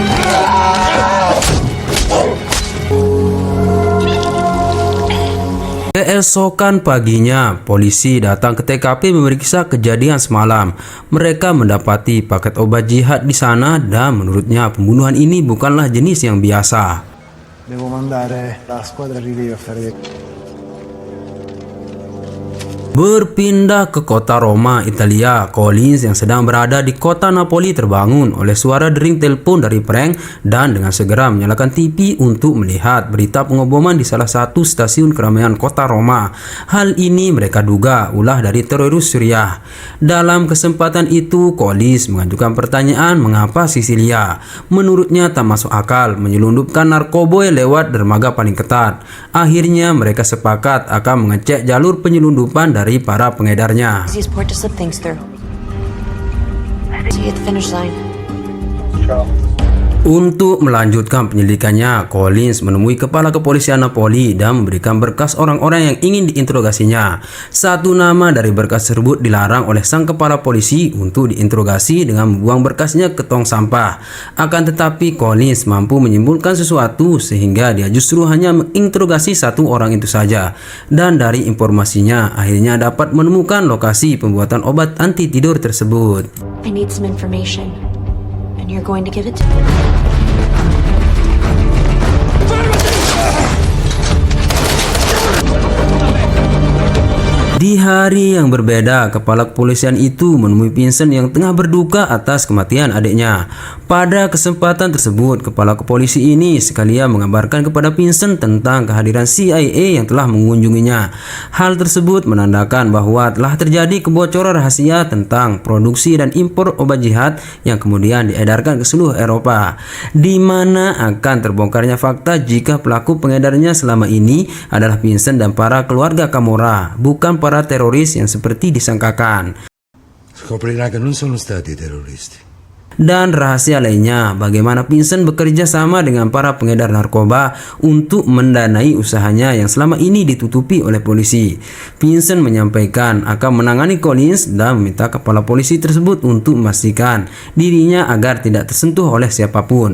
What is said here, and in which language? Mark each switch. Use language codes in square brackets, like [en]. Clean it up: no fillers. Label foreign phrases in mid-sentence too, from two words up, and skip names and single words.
[id] Keesokan paginya, polisi datang ke TKP memeriksa kejadian semalam. Mereka mendapati paket obat jihad di sana dan menurutnya pembunuhan ini bukanlah jenis yang biasa. [it] Devo mandare la squadra rilievo a fare [id] Berpindah ke kota Roma, Italia, Collins yang sedang berada di kota Napoli terbangun oleh suara dering telepon dari prank dan dengan segera menyalakan TV untuk melihat berita pengoboman di salah satu stasiun keramaian kota Roma. Hal ini mereka duga ulah dari teroris Suriah. Dalam kesempatan itu, Collins mengajukan pertanyaan mengapa Sisilia. Menurutnya tak masuk akal menyelundupkan narkoba lewat dermaga paling ketat. Akhirnya mereka sepakat akan mengecek jalur penyelundupan dari para pengedarnya. [en] Easiest port to slip things through. See you at the finish line. [id] Untuk melanjutkan penyelidikannya, Collins menemui kepala kepolisian Napoli dan memberikan berkas orang-orang yang ingin diinterogasinya. Satu nama dari berkas tersebut dilarang oleh sang kepala polisi untuk diinterogasi dengan membuang berkasnya ke tong sampah. Akan tetapi Collins mampu menyimpulkan sesuatu sehingga dia justru hanya menginterogasi satu orang itu saja. Dan dari informasinya akhirnya dapat menemukan lokasi pembuatan obat anti tidur tersebut. [en] I need some information. And you're going to give it to me. [id] Di hari yang berbeda, kepala kepolisian itu menemui Vincent yang tengah berduka atas kematian adiknya. Pada kesempatan tersebut, kepala kepolisi ini sekalian mengabarkan kepada Vincent tentang kehadiran CIA yang telah mengunjunginya. Hal tersebut menandakan bahwa telah terjadi kebocoran rahasia tentang produksi dan impor obat jihad yang kemudian diedarkan ke seluruh Eropa, di mana akan terbongkarnya fakta jika pelaku pengedarnya selama ini adalah Vincent dan para keluarga Camorra, bukan para teroris yang seperti disangkakan. [it] Scoprirà che non sono stati terroristi. [id] Dan rahasia lainnya, bagaimana Vincent bekerja sama dengan para pengedar narkoba untuk mendanai usahanya yang selama ini ditutupi oleh polisi. Vincent menyampaikan akan menangani Collins dan meminta kepala polisi tersebut untuk memastikan dirinya agar tidak tersentuh oleh siapapun.